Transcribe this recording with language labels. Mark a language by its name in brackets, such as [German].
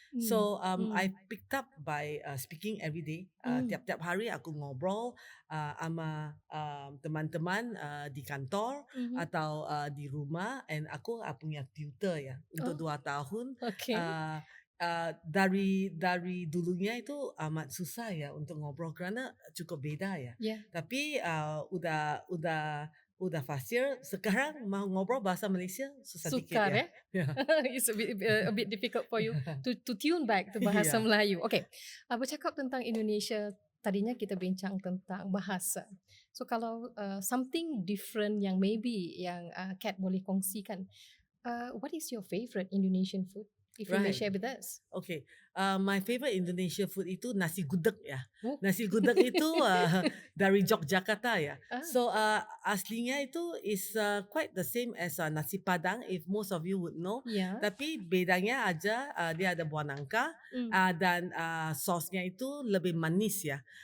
[English] So I picked up by speaking every day. [Indonesian] Tiap-tiap hari aku ngobrol sama teman-teman di kantor atau di rumah, and aku punya tutor ya untuk 2 tahun. [English] okay. [Indonesian] Dari dulunya itu amat susah ya untuk ngobrol kerana cukup beda ya. [English] Yeah. [Indonesian] Tapi udah fasih. Sekarang mau ngobrol bahasa Malaysia susah dikit [Malay] Sukar ya. ya? [English] It's a bit difficult for you to tune back to bahasa Yeah. [Malay] Melayu. Okay, bercakap tentang Indonesia, tadinya kita bincang tentang bahasa. [English] So kalau something different yang maybe [Malay] yang Kat boleh kongsikan, [English] what is your favorite Indonesian food? If you may share with us. Okay, my favorite Indonesia food [Indonesian] itu nasi gudeg ya. Oh. Nasi gudeg itu dari Yogyakarta ya. Ah. [English] So [Indonesian] aslinya itu [English] is quite the same as nasi padang, if most of you would know. Yeah. [Indonesian] Tapi bedanya aja dia ada buah nangka dan sosnya itu lebih manis ya.